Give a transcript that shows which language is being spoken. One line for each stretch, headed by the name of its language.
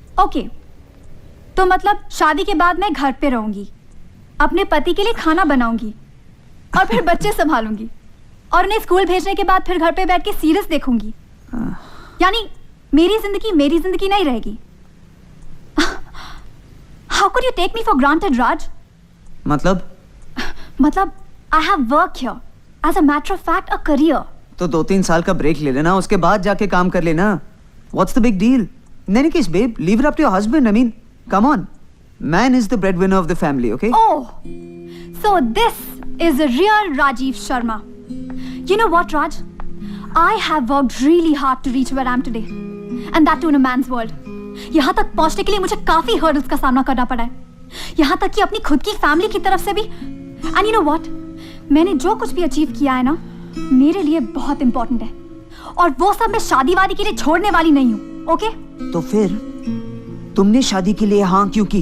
Hindi: Okay, तो मतलब शादी के बाद मैं घर पे रहूंगी, अपने पति के लिए खाना बनाऊंगी और फिर बच्चे संभालूंगी और उन्हें स्कूल भेजने के बाद फिर घर पे बैठ के सीरीज देखूंगी। यानी मेरी जिंदगी नहीं रहेगी।
English: How could you take me for granted, Raj?
Hindi: मतलब
English: I have work here. As a matter of fact, a career.
Hindi: तो 2-3 साल का ब्रेक ले लेना, उसके बाद जाके काम कर लेना।
English: What's the big deal? In any case, babe, leave it up to your husband. I mean, come on. Man is the breadwinner of the family, okay? Oh, so this is a real Rajiv Sharma. You know what, Raj? I have worked really hard to reach where I am today. And that too in a man's world.
Hindi: यहाँ तक पहुँचने के लिए मुझे काफी hurdles का सामना करना पड़ा है। यहाँ तक कि अपनी खुद की फैमिली की तरफ से भी।
English: And you know what?
Hindi: मैंने जो कुछ भी अचीव किया है ना, मेरे लिए बहुत इंपॉर्टेंट है। और वो सब मैं शादी वादी के लिए छोड़ने वाली नहीं हूँ, ओके? तो फिर तुमने शादी के लिए हाँ क्यों की?